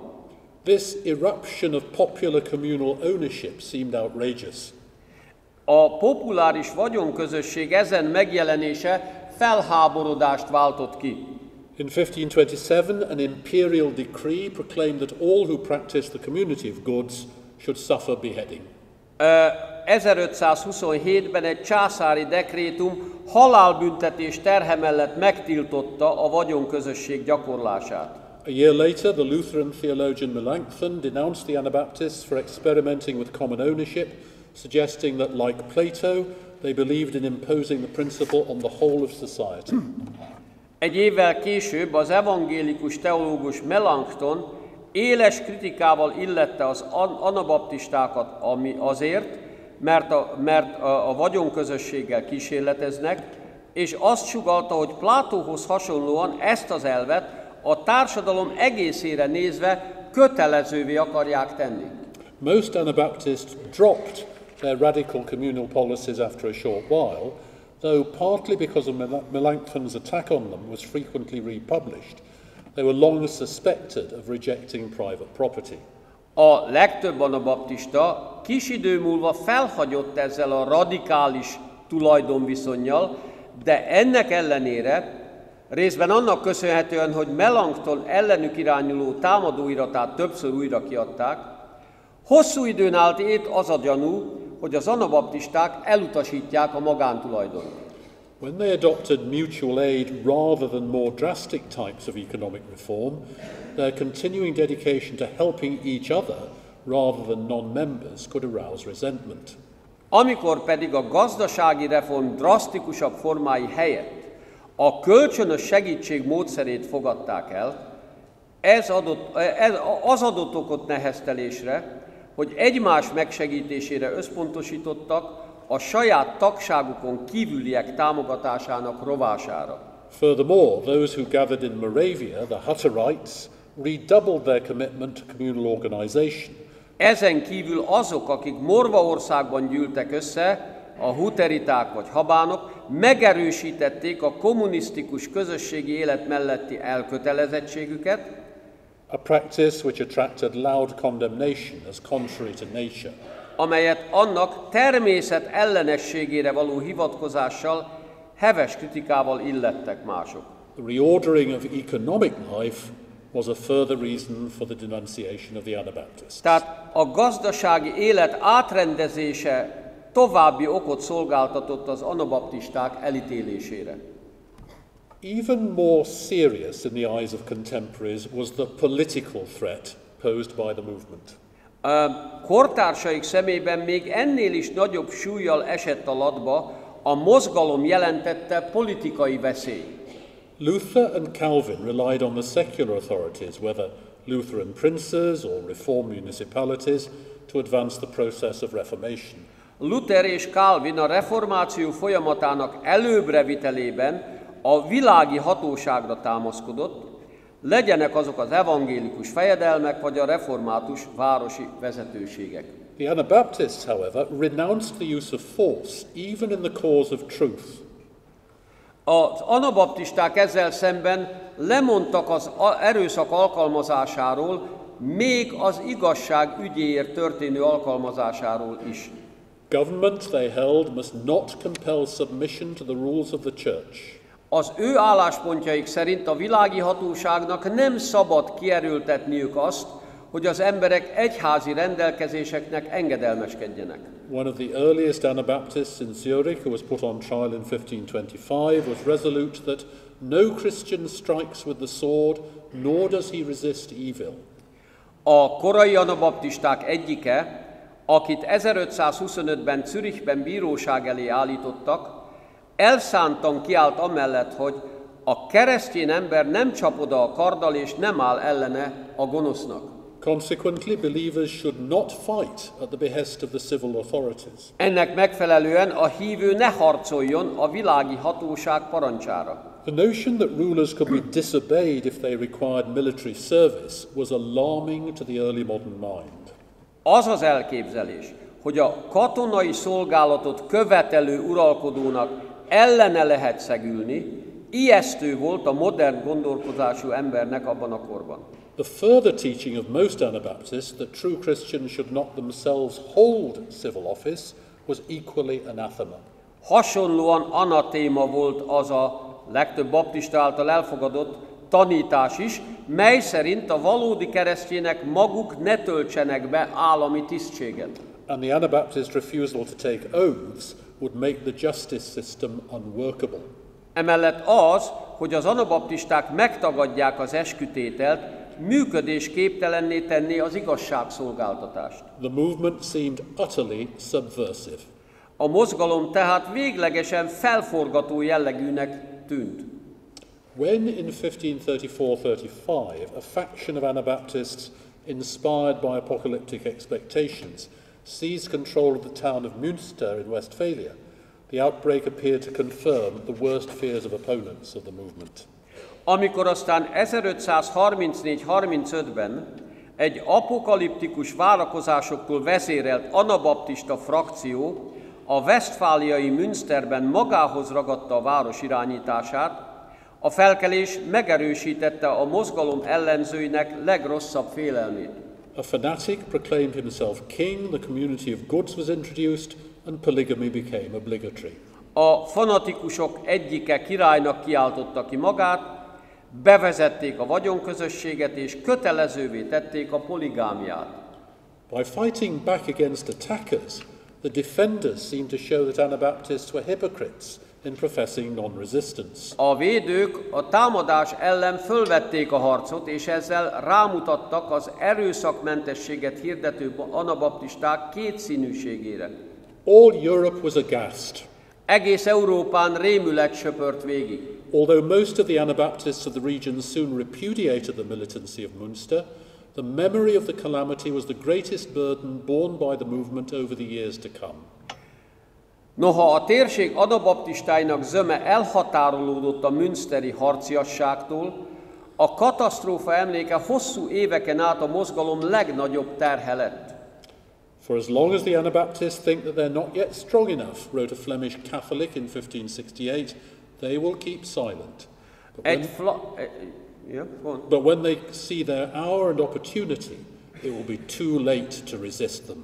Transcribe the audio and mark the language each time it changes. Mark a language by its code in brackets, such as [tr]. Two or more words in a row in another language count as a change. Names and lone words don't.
[en] This eruption of popular communal ownership seemed outrageous. [hu] A populáris vagyonközösség ezen megjelenése felháborodást váltott ki. [en] In 1527, an imperial decree proclaimed that all who practiced the community of goods should suffer beheading. [hu] 1527-ben egy császári dekrétum halálbüntetés terhe mellett megtiltotta a vagyonközösség gyakorlását. [en] A year later, the Lutheran theologian Melanchthon denounced the Anabaptists for experimenting with common ownership, suggesting that, like Plato, they believed in imposing the principle on the whole of society. [hu] Egy évvel később az evangélikus teológus Melanchthon éles kritikával illette az anabaptistákat, ami azért, mert a vagyonközösséggel kísérleteznek, és azt sugallta, hogy Plátóhoz hasonlóan ezt az elvet a társadalom egészére nézve kötelezővé akarják tenni. [en] Most Anabaptists dropped their radical communal policies after a short while, though partly because of Melanchthon's attack on them was frequently republished, they were long suspected of rejecting private property. [hu] A legtöbb anabaptista kis idő múlva felhagyott ezzel a radikális tulajdonviszonnyal, de ennek ellenére, részben annak köszönhetően, hogy Melanchthon ellenük irányuló támadóiratát többször újra kiadták, hosszú időn át ét az a gyanú, hogy az anabaptisták elutasítják a magántulajdont. [en] When they adopted mutual aid rather than more drastic types of economic reform, their continuing dedication to helping each other rather than non-members could arouse resentment. [hu] Amikor pedig a gazdasági reform drasztikusabb formái helyett a kölcsönös segítség módszerét fogadták el, az adott okot neheztelésre, hogy egymás megsegítésére összpontosítottak a saját tagságukon kívüliek támogatásának rovására. [en] Furthermore, those who gathered in Moravia, the Hutterites, redoubled their commitment to communal organization. [hu] Ezen kívül azok, akik Morvaországban gyűltek össze, a huteriták vagy habánok, megerősítették a kommunisztikus közösségi élet melletti elkötelezettségüket, [en] a practice which attracted loud condemnation as contrary to nature. [hu] Amelyet annak természet ellenességére való hivatkozással heves kritikával illettek mások. [en] The reordering of economic life was a further reason for the denunciation of the Anabaptists. [hu] Tehát a gazdasági élet átrendezése további okot szolgáltatott az anabaptisták elítélésére. [en] Even more serious in the eyes of contemporaries was the political threat posed by the movement. [hu] Kortársaik szemében még ennél is nagyobb súllyal esett a latba a mozgalom jelentette politikai veszély. [en] Luther and Calvin relied on the secular authorities, whether Lutheran princes or reformed municipalities, to advance the process of reformation. [hu] Luther és Calvin a reformáció folyamatának előbrevitelében a világi hatóságra támaszkodott, legyenek azok az evangélikus fejedelmek, vagy a református városi vezetőségek. [en] The Anabaptists, however, renounced the use of force, even in the cause of truth. [hu] Az anabaptisták ezzel szemben lemondtak az erőszak alkalmazásáról, még az igazság ügyéért történő alkalmazásáról is. [en] Government, they held, must not compel submission to the rules of the church. [hu] Az ő álláspontjaik szerint a világi hatóságnak nem szabad kierőltetniük azt, hogy az emberek egyházi rendelkezéseknek engedelmeskedjenek. [en] One of the earliest Anabaptists in Zurich, who was put on trial in 1525, was resolute that no Christian strikes with the sword, nor does he resist evil. [hu] A korai anabaptisták egyike, akit 1525-ben Zürichben bíróság elé állítottak, elszántan kiállt amellett, hogy a keresztény ember nem csap oda a karddal és nem áll ellene a gonosznak. [en] Consequently, believers should not fight at the behest of the civil authorities. [hu] Ennek megfelelően a hívő ne harcoljon a világi hatóság parancsára. [en] The notion that rulers could be disobeyed if they required military service was alarming to the early modern mind. [hu] Az az elképzelés, hogy a katonai szolgálatot követelő uralkodónak ellene lehet szegülni, ijesztő volt a modern gondolkozású embernek abban a korban. [en] The further teaching of most Anabaptists that true Christians should not themselves hold civil office was equally anathema. [hu] Hasonlóan anatéma volt az a legtöbb baptista által elfogadott tanítás is, mely szerint a valódi keresztjének maguk ne töltsenek be állami tisztséget. [en] And the Anabaptist refusal to take oaths would make the justice system unworkable. [hu] Emellett az, hogy az anabaptisták megtagadják az eskütételt, működésképtelenné tenné az igazságszolgáltatást. [en] The movement seemed utterly subversive. [hu] A mozgalom tehát véglegesen felforgató jellegűnek tűnt. [en] When in 1534-35 a faction of Anabaptists, inspired by apocalyptic expectations, seized control of the town of Münster in Westphalia, the outbreak appeared to confirm the worst fears of opponents of the movement. [hu] Amikor aztán 1534-35-ben egy apokaliptikus várakozásoktól vezérelt anabaptista frakció a westfáliai Münsterben magához ragadta a város irányítását, a felkelés megerősítette a mozgalom ellenzőinek legrosszabb félelmét. [en] A fanatic proclaimed himself king, the community of goods was introduced, and polygamy became obligatory. [hu] A fanatikusok egyike királynak kiáltotta ki magát, bevezették a vagyonközösséget és kötelezővé tették a poligámiát. [en] By fighting back against attackers, the defenders seemed to show that Anabaptists were hypocrites in professing non-resistance. [hu] A védők a támadás ellen fölvették a harcot, és ezzel rámutattak az erőszakmentességet hirdető anabaptisták kétszínűségére. [en] All Europe was aghast. [hu] Egész Európán rémület söpört végig. [en] Although most of the Anabaptists of the region soon repudiated the militancy of Münster, the memory of the calamity was the greatest burden borne by the movement over the years to come. [hu] Noha a térség anabaptistáinak zöme elhatárolódott a münsteri harciasságtól, a katasztrófa emléke hosszú éveken át a mozgalom legnagyobb terhe lett. [en] For as long as the Anabaptists think that they're not yet strong enough, wrote a Flemish Catholic in 1568, they will keep silent. But when they see their hour and opportunity, it will be too late to resist them.